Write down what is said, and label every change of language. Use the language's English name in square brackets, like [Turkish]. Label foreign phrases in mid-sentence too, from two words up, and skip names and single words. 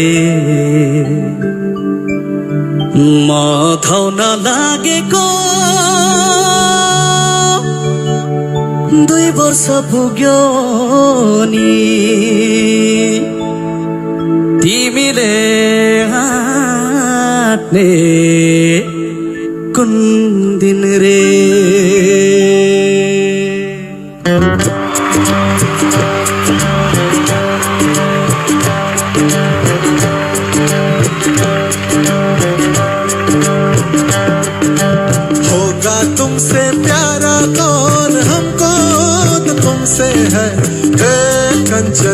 [Nepali] म धाउन लागेको 2 वर्ष पुग्यो नि, तिमीले आट्ने कुन दिन रे। [Hindi] होगा तुमसे प्यारा कौन, हमको तो तुमसे है कंचन,